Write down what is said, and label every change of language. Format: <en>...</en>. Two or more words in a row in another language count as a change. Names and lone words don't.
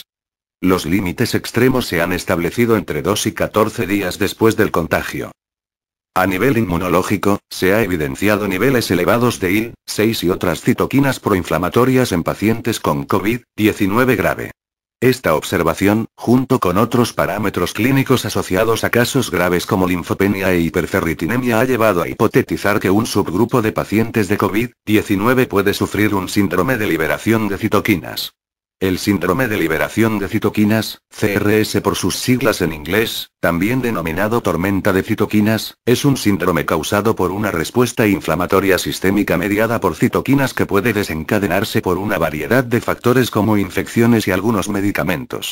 <es>Los límites extremos se han establecido entre 2 y 14 días después del contagio. A nivel inmunológico, se ha evidenciado niveles elevados de IL-6 y otras citoquinas proinflamatorias en pacientes con COVID-19 grave. Esta observación, junto con otros parámetros clínicos asociados a casos graves como linfopenia e hiperferritinemia, ha llevado a hipotetizar que un subgrupo de pacientes de COVID-19 puede sufrir un síndrome de liberación de citoquinas. El síndrome de liberación de citoquinas, CRS por sus siglas en inglés, también denominado tormenta de citoquinas, es un síndrome causado por una respuesta inflamatoria sistémica mediada por citoquinas que puede desencadenarse por una variedad de factores como infecciones y algunos medicamentos.</es>